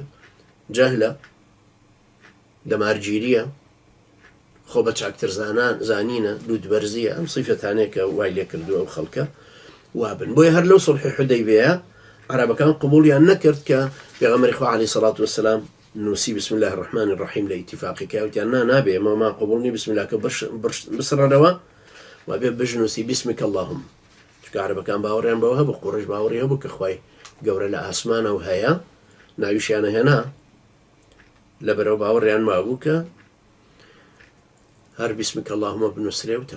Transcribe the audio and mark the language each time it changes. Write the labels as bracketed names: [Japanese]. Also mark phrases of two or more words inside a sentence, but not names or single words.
[Central Kurdish] جاهلە دەمارگیریە خۆ بە چاکتر زانینە لوودبەرزیە. ئەم سیفەتانەیە کە وای لێ کردووە ئەو خەڵکە وابن. بۆیە هەر لەو سڵحی حودەیبیە عربەکان قبوڵیان نەکرد کە پێغەمبەری خوا [Arabic] عەلەیهی سەڵات وەسەلام [Central Kurdish] نووسی [Arabic] بسم الله الرحمن الرحیم [Central Kurdish] لە ئیتیفاقیکە وتیان نابێ ئەمەمان قبوڵ نییە بسم اللهکە بسڕەرەوە وابێ بژنووسی [Arabic] بسمک اللهم. [Central Kurdish] چونکە عربەکان باوەڕیان بەوە هەبوو قوڕیش باوەڕی هەبوو کە خوای گەورە لە ئاسمانە و هەیە ناویشیانە هێنا لەبەرەوە باوەڕیان مابوو کە هەر [Arabic] بسمک اللهم [Central Kurdish] بنووسرێوتەوە.